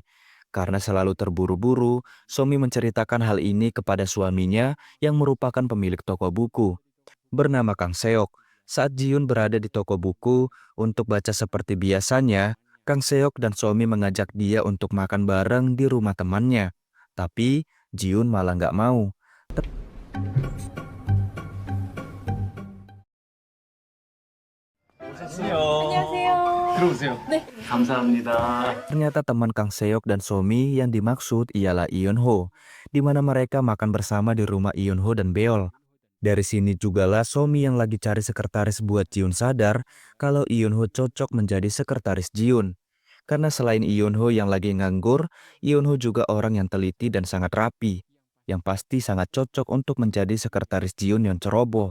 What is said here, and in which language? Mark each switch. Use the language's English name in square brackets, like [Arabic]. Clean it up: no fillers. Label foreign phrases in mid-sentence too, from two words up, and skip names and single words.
[Indonesian] Karena selalu terburu-buru, Somi menceritakan hal ini kepada suaminya yang merupakan pemilik toko buku, bernama Kang Seok. Saat Jiun berada di toko buku untuk baca seperti biasanya, Kang Seok dan Somi mengajak dia untuk makan bareng di rumah temannya. Tapi Jiun malah gak mau. [Korean] 안녕하세요. 들어오세요. 네. 감사합니다. [Indonesian] Ternyata teman Kang Seok dan Somi yang dimaksud ialah Eun Ho, di mana mereka makan bersama di rumah Eun Ho dan Beol. Dari sini jugalah Somi yang lagi cari sekretaris buat Jiun sadar kalau Eun Ho cocok menjadi sekretaris Jiun. Karena selain Eun Ho yang lagi nganggur, Eun Ho juga orang yang teliti dan sangat rapi, yang pasti sangat cocok untuk menjadi sekretaris Jiun yang ceroboh.